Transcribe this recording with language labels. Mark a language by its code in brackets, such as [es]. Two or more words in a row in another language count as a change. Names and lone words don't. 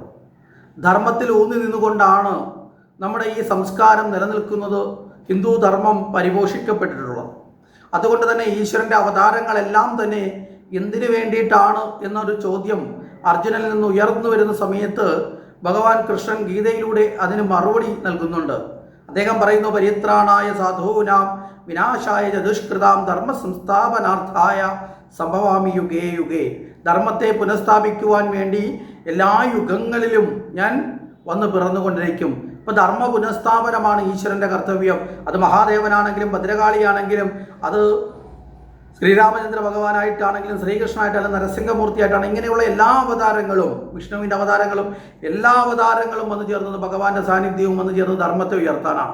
[ml] ധർമ്മത്തിൽ ഊന്നി നിന്നുകൊണ്ടാണ് നമ്മുടെ ഈ സംസ്കാരം നിലനിൽക്കുന്നത്, ഹിന്ദു ധർമ്മം പരിപോഷിക്കപ്പെട്ടിട്ടുള്ളത്. അതുകൊണ്ട് തന്നെ ഈശ്വരൻ്റെ അവതാരങ്ങളെല്ലാം തന്നെ എന്തിനു വേണ്ടിയിട്ടാണ് എന്നൊരു ചോദ്യം അർജുനനിൽ നിന്ന് ഉയർന്നു വരുന്ന സമയത്ത് ഭഗവാൻ കൃഷ്ണൻ ഗീതയിലൂടെ അതിന് മറുപടി നൽകുന്നുണ്ട്. അദ്ദേഹം പറയുന്നു, [sa] പരിത്രാണായ സാധൂനാം വിനാശായ ചതുഷ്കൃതാം ധർമ്മ സംസ്ഥാപനാർത്ഥായ സംഭവാമി യുഗേ യുഗേ. [ml] ധർമ്മത്തെ പുനഃസ്ഥാപിക്കുവാൻ വേണ്ടി എല്ലാ യുഗങ്ങളിലും ഞാൻ വന്ന് പിറന്നുകൊണ്ടിരിക്കും. ഇപ്പം ധർമ്മ പുനഃസ്ഥാപനമാണ് ഈശ്വരൻ്റെ കർത്തവ്യം. അത് മഹാദേവനാണെങ്കിലും ഭദ്രകാളിയാണെങ്കിലും അത് ശ്രീരാമചന്ദ്ര ഭഗവാനായിട്ടാണെങ്കിലും ശ്രീകൃഷ്ണനായിട്ടാണെങ്കിലും നരസിംഹമൂർത്തിയായിട്ടാണ്, ഇങ്ങനെയുള്ള എല്ലാ അവതാരങ്ങളും, വിഷ്ണുവിൻ്റെ അവതാരങ്ങളും എല്ലാ അവതാരങ്ങളും വന്നു ചേർന്നത് ഭഗവാന്റെ സാന്നിധ്യവും വന്നു ചേർന്നത് ധർമ്മത്തെ ഉയർത്താനാണ്.